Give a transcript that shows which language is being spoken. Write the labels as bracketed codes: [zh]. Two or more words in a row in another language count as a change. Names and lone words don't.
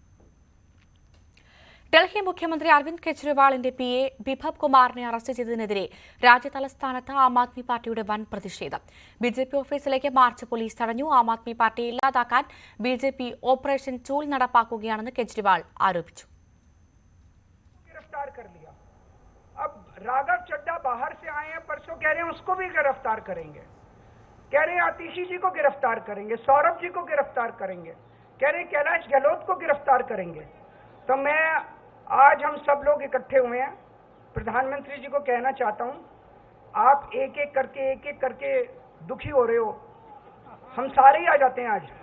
[ml] ഡൽഹി മുഖ്യമന്ത്രി അരവിന്ദ് കെജ്രിവാളിന്റെ PA ബിഭവ് കുമാറിനെ അറസ്റ്റ് ചെയ്തതിനെതിരെ രാജ്യതലസ്ഥാനത്ത് ആം ആദ്മി പാർട്ടിയുടെ വൻ പ്രതിഷേധം. BJP ഓഫീസിലേക്ക് മാർച്ച് പോലീസ് തടഞ്ഞു. ആം ആദ്മി പാർട്ടിയെ ഇല്ലാതാക്കാൻ BJP ഓപ്പറേഷൻ ചൂൽ നടപ്പാക്കുകയാണെന്ന് കെജ്രിവാൾ ആരോപിച്ചു. [hi] अब राघव चड्डा बाहर से आए हैं, परसों कह रहे हैं उसको भी गिरफ्तार करेंगे, कह रहे हैं आतिशी जी को गिरफ्तार करेंगे, सौरभ जी को गिरफ्तार करेंगे, कह रहे हैं कैलाश गहलोत को गिरफ्तार करेंगे। तो मैं आज हम सब लोग इकट्ठे हुए हैं, प्रधानमंत्री जी को कहना चाहता हूं, आप एक एक करके दुखी हो रहे हो, हम सारे ही आ जाते हैं।